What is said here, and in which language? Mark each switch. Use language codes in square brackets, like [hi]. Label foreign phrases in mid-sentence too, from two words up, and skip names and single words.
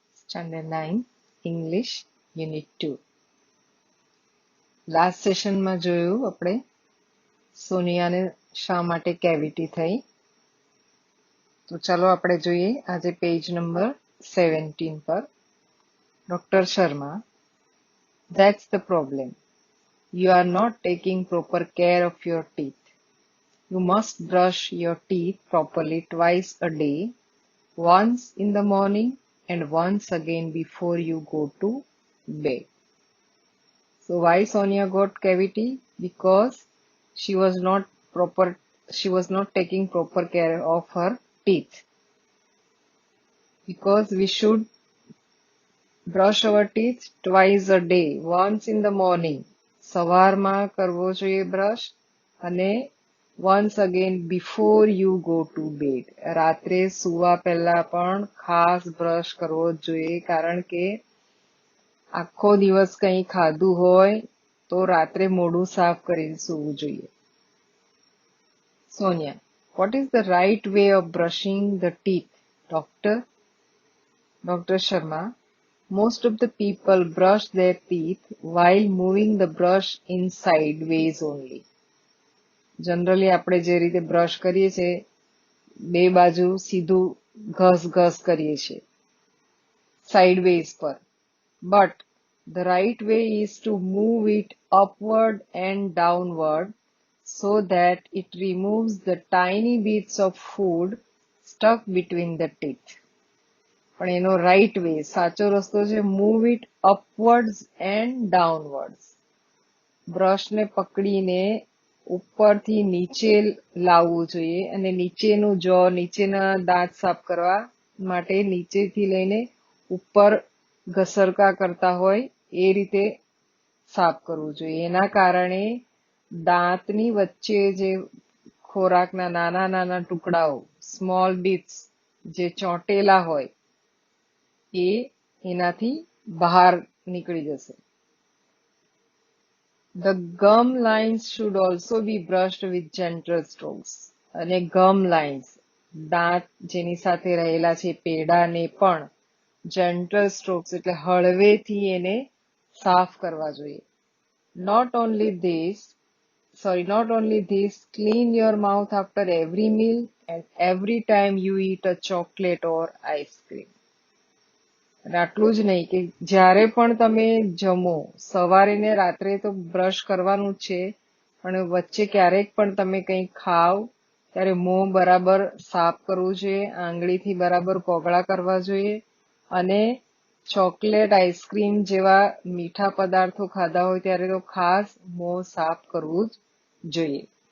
[en] Standard 9 English Unit 2. [gu] લાસ્ટ સેશનમાં જોયું આપણે સોનિયાને શા માટે કેવિટી થઈ. તો ચાલો આપણે જોઈએ આજે પેજ નંબર 17 પર. ડોક્ટર શર્મા, [en] that's the problem. You are not taking proper care of your teeth. You must brush your teeth properly twice a day, once in the morning and once again before you go to bed. So why Sonia got cavity? Because she was not taking proper care of her teeth. Because we should brush our teeth twice a day, once in the morning. [gu] સવારમાં કરવો જોઈએ બ્રશ અને [en] once again before you go to bed. [gu] રાત્રે સુવા પહેલા પણ ખાસ બ્રશ કરવો જોઈએ કારણ કે આખો દિવસ કંઈ ખાધું હોય તો રાત્રે મોઢું સાફ કરીને સૂવું જોઈએ. [en] Sonia, what is the right way of brushing the teeth, doctor? Dr. Sharma, most of the people brush their teeth while moving the brush in sideways only. [gu] Generally આપણે જે રીતે બ્રશ કરીએ છીએ બે બાજુ સીધું ઘસ કરીએ છીએ sideways પર. [en] But the right way is to move it upward and downward so that it removes the tiny bits of food stuck between the teeth. [gu] પણ એનો [en] right way, [gu] સાચો રસ્તો છે [en] move it upwards and downwards. [gu] બ્રશને પકડીને ઉપરથી નીચે લાવવું જોઈએ અને નીચેનું નીચેના દાંત સાફ કરવા માટે નીચેથી લઈને ઉપર ઘસરકા કરતા હોય એ રીતે સાફ કરવું જોઈએ. એના કારણે દાંતની વચ્ચે જે ખોરાકના નાના નાના ટુકડાઓ [en] small bits [gu] જે ચોંટેલા હોય એ એનાથી બહાર નીકળી જશે. [en] The gum lines should also be brushed with gentle strokes. [gu] અને [en] gum lines [gu] દાંત જેની સાથે રહેલા છે પેડાને પણ [en] gentle strokes [gu] એટલે હળવેથી એને સાફ કરવા જોઈએ. [en] Not only this, clean your mouth after every meal and every time you eat a chocolate or ice cream. [gu] અને આટલું જ નહીં કે જ્યારે પણ તમે જમો સવારે ને રાત્રે તો બ્રશ કરવાનું જ છે પણ વચ્ચે ક્યારેક પણ તમે કંઈ ખાવ ત્યારે મોં બરાબર સાફ કરવું જોઈએ, આંગળીથી બરાબર કોગળા કરવા જોઈએ અને ચોકલેટ આઈસ્ક્રીમ જેવા મીઠા પદાર્થો ખાધા હોય ત્યારે તો ખાસ મોં સાફ કરવું જ જોઈએ.